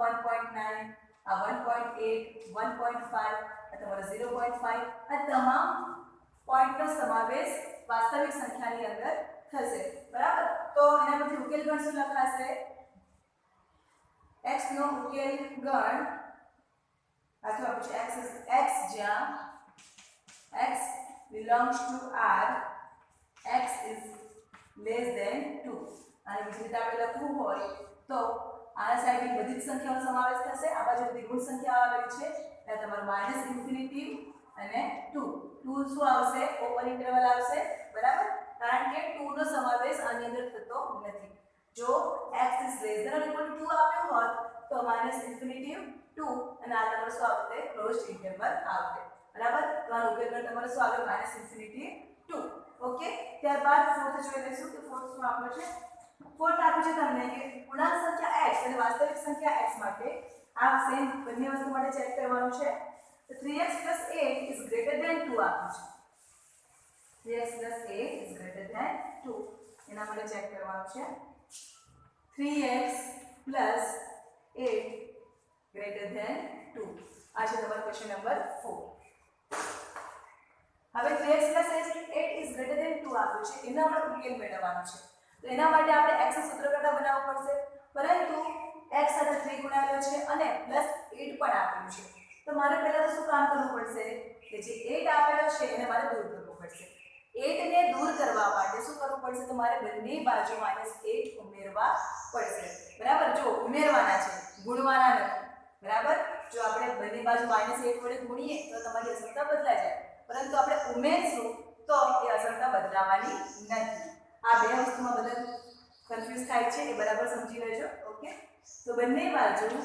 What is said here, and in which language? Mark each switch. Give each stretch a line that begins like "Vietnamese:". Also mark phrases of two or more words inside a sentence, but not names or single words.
Gujarati: 1.9, આ 1.8, 1.5, આ તમારો 0.5. આ તમામ પોઈન્ટનો સમાવેશ વાસ્તવિક સંખ્યાની અંદર થશે બરાબર તો એના પરથી ઉકેલ ગણ શું લખાશે x નો ઉકેલ ગણ અથવા પછી x જ્યાં
English: x belongs to r x is less than 2
Gujarati: અને બીજી રીતે આપણે લખવું હોય તો આ સાઈડની બધી જ સંખ્યાઓનો સમાવેશ થશે આ બાજુ બધી ઋણ સંખ્યાઓ આવેલી છે એટલે તમારું -ઇન્ફિનિટી અને 2 શું આવશે
English: open interval
Gujarati: આવશે બરાબર કારણ કે 2 નો સમાવેશ આની અંદર થતો નથી જો
English: x is less than or equal to 2
Gujarati: આપ્યું હોત તો -ઇન્ફિનિટી 2 અને આ તમારું શું આવશે
English: closed interval
Gujarati: આવશે બરાબર તો આ ઉકેલ ગણ તમારો શું આવે -ઇન્ફિનિટી 2 ઓકે ત્યારબાદ ફોર્થ જોઈ લઈશું કે ફોર્થ શું આપ્યું છે ફોર્થ આપ્યું છે તમને કે પૂર્ણાંક સંખ્યા x અને વાસ્તવિક સંખ્યા x માટે આ સેમ બંને વસ્તુ માટે ચેક કરવાનું છે તો 3x + 8
English: is greater than 2
Gujarati: આપ્યું છે 3x + 8
English: is greater than 2
Gujarati: એના માટે ચેક કરવાનું છે 3x + 8
English: greater than 2
Gujarati: આ છે તમારો
English: question number
Gujarati: 4 હવે 3x + 8
English: is greater than 2
Gujarati: આપ્યું છે એનો આપણે ઉકેલ મેળવવાનો છે તો એના માટે આપણે x નું સૂત્ર કરતા બનાવવું પડશે પરંતુ x સાથે 3 ગુણાયેલો છે અને +8 પણ આપેલું છે તો મારે પહેલા તો શું કામ કરવું પડશે કે જે 8 આપેલો છે એને મારે દૂર કરવો પડશે 8 ને દૂર કરવા માટે શું કરવું પડશે તો મારે બંને બાજુ -8 ઉમેરવા પડશે બરાબર જો ઉમેરવાના છે ગુણવાના નથી બરાબર જો આપણે બંને બાજુ -8 વડે ગુણીએ તો તમારી અસરતા બદલાઈ જાય પરંતુ આપણે ઉમેરશું તો એ અસરતા બદલાવાની નથી આ બે વસ્તુમાં બધા કન્ફ્યુઝ થાય છે એ બરાબર સમજી લેજો ઓકે તો બંને બાજુ